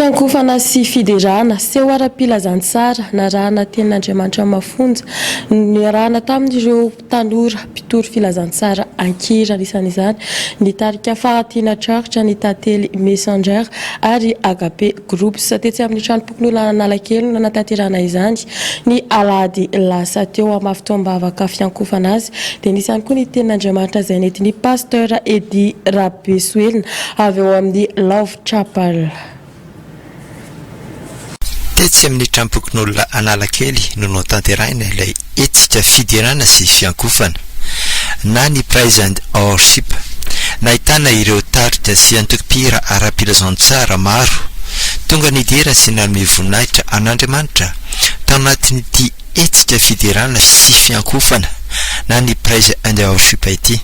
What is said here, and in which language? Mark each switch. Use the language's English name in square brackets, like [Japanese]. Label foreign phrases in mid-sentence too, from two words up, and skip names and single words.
[Malagasy] fiankofana sy fiderana seho ara-pilazantsara narahana tenin'Andriamanitra mafonja niarahana tamin'ireo tanora mpitoro filazantsara ankira anisan'izany ny tarika fahatina traritra ny tantely messenger ary agape groups tetsy amin'ny trano pokon'olona Analakely no nanatanterahana izany ny alahady lasa teo amin'ny fotoam-bavaka fiankofana azy dia nisy ihany koa ny tenin'Andriamanitra izay nentin'ny pasteur Edi Rabesoelina avy eo amin'ny Love Chapel. Tetsy amin'ny trampokon'olona Analakely no natanterahina ilay hetsika fidirana sy fiankofana na ny [English] praise and worship [Malagasy] nahitana ireo taritra sy antoko-pihira ara-pilazantsara maro tonga nidera sy nanome voninahitra an'Andriamanitra tao anatin'ity hetsika fidirana sy fiankofana na ny [English] praise and worship [Malagasy] ity.